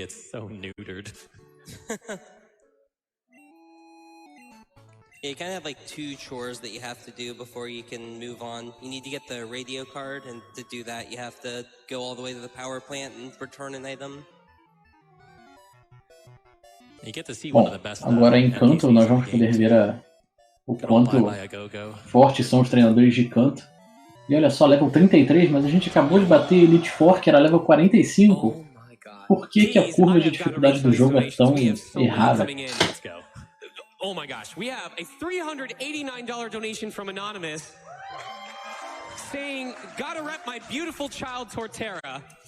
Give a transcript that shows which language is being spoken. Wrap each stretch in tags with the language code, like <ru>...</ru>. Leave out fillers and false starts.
<en>It's so neutered. Yeah, you kind of have like 2 chores that you have to do before you can move on. You need to get the radio card, and to do that, you have to go all the way to the power plant and return an item.</en> <pt>Bom, agora em Kanto nós vamos poder ver o quanto fortes são os treinadores de Kanto. E olha só, level 33, mas a gente acabou de bater Elite Four, que era level 45. Por que a curva de dificuldade do jogo é tão errada?</pt> <en>Oh my gosh, we have a $389 donation from Anonymous saying, gotta rep my beautiful child Torterra.</en>